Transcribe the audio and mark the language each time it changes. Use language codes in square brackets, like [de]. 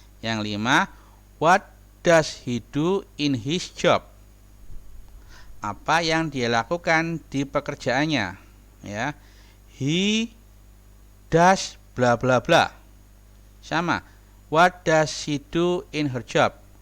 [en] Yang 5, what does he do in his job? [id] Apa yang dia lakukan di pekerjaannya, ya. [en] He does bla bla bla. Sama, what does she do in her job?